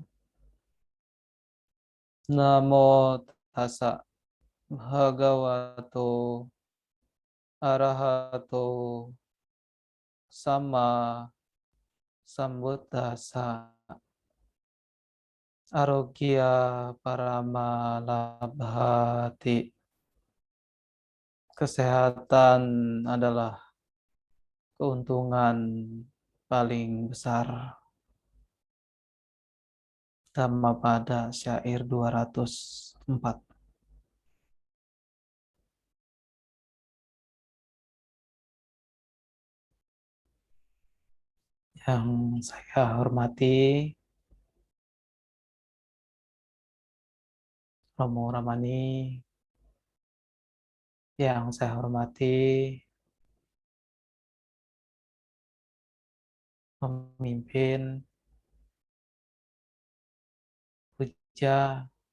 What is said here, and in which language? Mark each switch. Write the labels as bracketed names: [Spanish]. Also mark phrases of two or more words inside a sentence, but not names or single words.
[Pali] Namo tassa bhagavato arahato sama sambuddhassa. Arogya Paramalabhati. [Indonesian] Kesehatan adalah keuntungan paling besar. Dhammapada syair 204. Yang saya hormati Romo Ramani, yang saya hormati pemimpin puja,